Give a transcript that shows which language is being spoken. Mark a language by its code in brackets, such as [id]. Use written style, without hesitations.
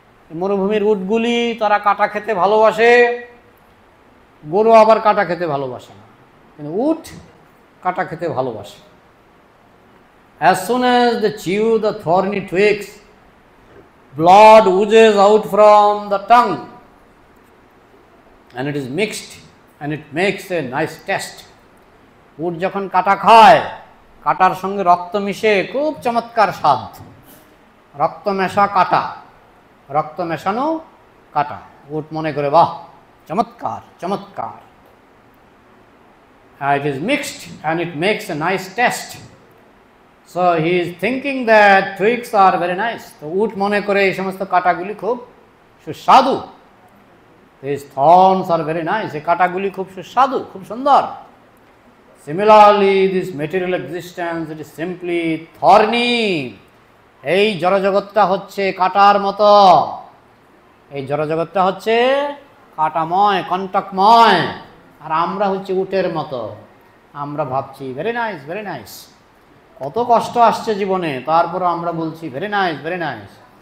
[bn] মরুভূমির উটগুলি তারা কাটা খেতে ভালোবাসে, গরু আবার কাটা খেতে ভালোবাসে না, কিন্তু উট কাটা খেতে ভালোবাসে। [en] As soon as they chew the thorny twigs, blood oozes out from the tongue and it is mixed and it makes a nice taste. [bn] উট যখন কাটা খায়, কাটার সঙ্গে রক্ত মিশে খুব চমৎকার স্বাদ। রক্ত মেশা কাটা, রক্ত মেশানো কাটা। উট মনে করে বাহ, চমৎকার চমৎকার। [en] It is mixed and it makes a nice taste. So he is thinking that twigs are very nice. [bn] তো উট মনে করে এই সমস্ত কাটাগুলি খুব সুস্বাদু। [en] These thorns are very nice. [bn] এই কাটাগুলি খুব সুস্বাদু, খুব সুন্দর। [en] Similarly, this material existence, it is simply thorny. [bn] এই জড়জগৎটা হচ্ছে কাটার মতো। এই জড়জগৎটা হচ্ছে কাটাময়, কণ্টকময়। আর আমরা হচ্ছে উটের মতো। আমরা ভাবছি [en] Very nice, very nice. [bn] কত কষ্ট আসছে জীবনে, তারপরও আমরা বলছি [en] Very nice, very nice.